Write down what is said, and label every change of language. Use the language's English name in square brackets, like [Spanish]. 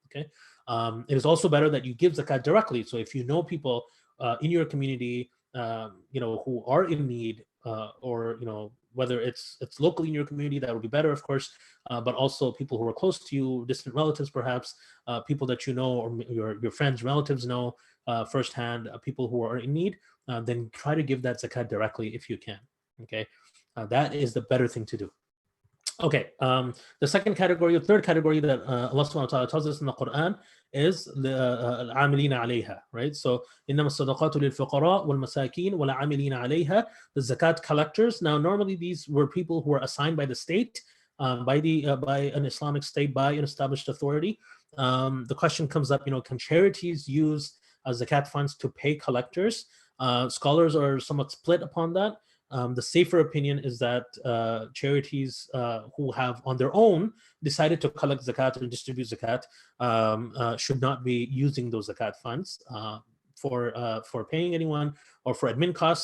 [English] Okay, it is also better that you give zakat directly. So if you know people in your community, who are in need, or whether it's locally in your community, that would be better, of course, but also people who are close to you, distant relatives, perhaps, people that you know, or your friends, relatives know firsthand, people who are in need, then try to give that zakat directly if you can. Okay, that is the better thing to do. Okay, the third category that Allah subhanahu wa ta'ala tells us in the Quran is the al-amilina alayha, right? So, [Arabic] إِنَّمَا الصَّدَقَاتُ لِلْفُقَرَاءِ وَالْمَسَاكِينِ وَالْعَامِلِينَ عَلَيْهَا, [English] the zakat collectors. Now, normally these were people who were assigned by the state, by an Islamic state, by an established authority. The question comes up, can charities use zakat funds to pay collectors? Scholars are somewhat split upon that. The safer opinion is that charities who have on their own decided to collect zakat and distribute zakat should not be using those zakat funds for paying anyone or for admin costs.